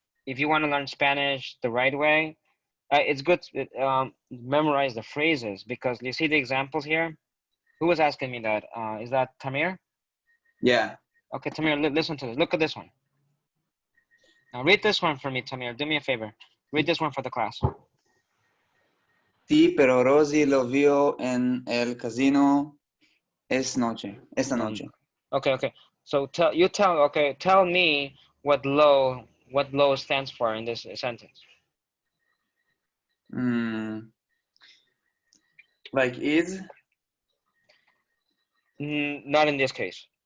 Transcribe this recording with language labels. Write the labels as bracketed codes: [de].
[en] If you want to learn Spanish the right way, it's good to memorize the phrases, because you see the examples here. Who was asking me that? Is that Tamir? Yeah. Okay, Tamir, listen to this. Look at this one. Now read this one for me, Tamir. Do me a favor. Read this one for the class. [es] Sí, pero Rosy lo vio en el casino esta noche. [en] Okay. So tell me what low stands for in this sentence. Like is? Not in this case.